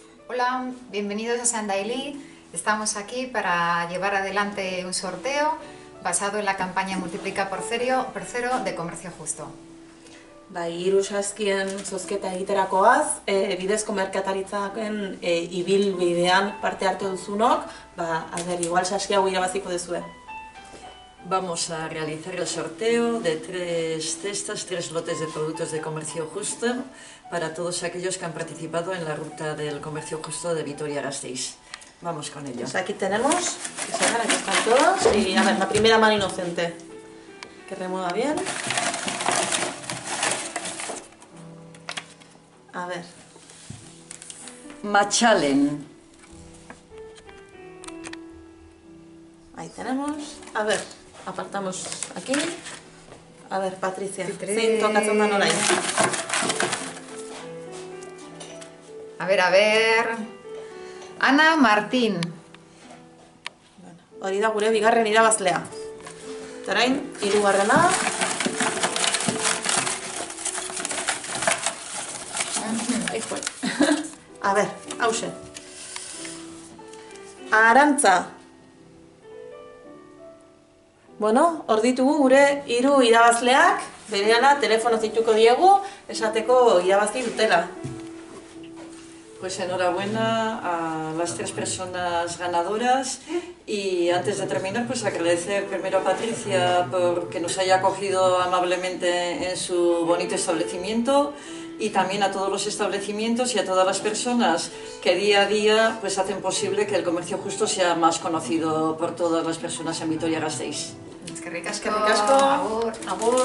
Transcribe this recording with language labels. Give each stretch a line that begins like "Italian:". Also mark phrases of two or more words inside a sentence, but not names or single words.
Spanish: Hola, bienvenidos a Sandailí. Estamos aquí para llevar adelante un sorteo basado en la campaña Multiplica por cero de Comercio Justo.
Basque: Hiru saskien zozketa egiterakoaz, bidezko merkataritzaren ibilbidean parte hartu duzunok, igual saski hau irabaziko duzue.
Spanish: Vamos a realizar el sorteo de 3 cestas, 3 lotes de productos de Comercio Justo para todos aquellos que han participado en la ruta del Comercio Justo de Vitoria-Gasteiz. Vamos con ello. Pues aquí tenemos, que se vean, aquí están todos, y a ver, la primera mano inocente, que remueva bien. A ver. Machalen. Ahí tenemos. A ver, apartamos aquí. A ver, Patricia. Sí,
Basque: tokatzen da orain.
Spanish: A ver. Ana Martín.
Basque: Hori da gure bigarren irabazlea. Eta orain, hirugarrena.
Spanish: Ahí fue. A ver,
Basque: hause. Arantza. Bueno, hor ditugu gure 3 irabazleak, berehala telefono zituko diegu, esateko irabazi dutela.
Spanish: Pues enhorabuena a las 3 personas ganadoras y antes de terminar pues agradecer primero a Patricia porque nos haya acogido amablemente en su bonito establecimiento y también a todos los establecimientos y a todas las personas que día a día pues hacen posible que el comercio justo sea más conocido por todas las personas en Vitoria-Gasteiz.
Basque: Eskerrik asko. Agur.